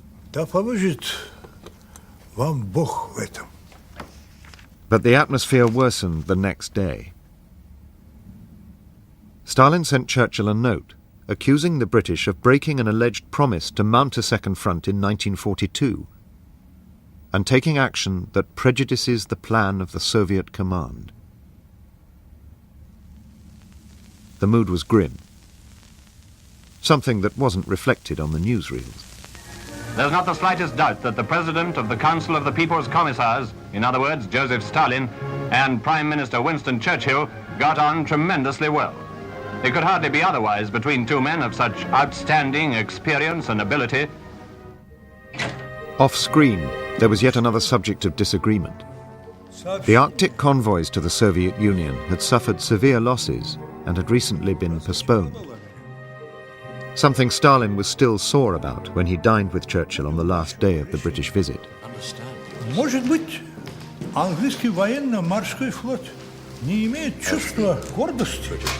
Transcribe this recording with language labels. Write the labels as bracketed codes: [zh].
[ru] Да поможет вам Бог в этом. [en] But the atmosphere worsened the next day. Stalin sent Churchill a note accusing the British of breaking an alleged promise to mount a second front in 1942 and taking action that prejudices the plan of the Soviet command. The mood was grim, something that wasn't reflected on the newsreels. There's not the slightest doubt that the President of the Council of the People's Commissars, in other words, Joseph Stalin, and Prime Minister Winston Churchill got on tremendously well. It could hardly be otherwise between two men of such outstanding experience and ability. Off-screen, there was yet another subject of disagreement. The Arctic convoys to the Soviet Union had suffered severe losses and had recently been postponed. Something Stalin was still sore about when he dined with Churchill on the last day of the British visit. [ru] Может быть, английский военно-морской флот не имеет чувства гордости.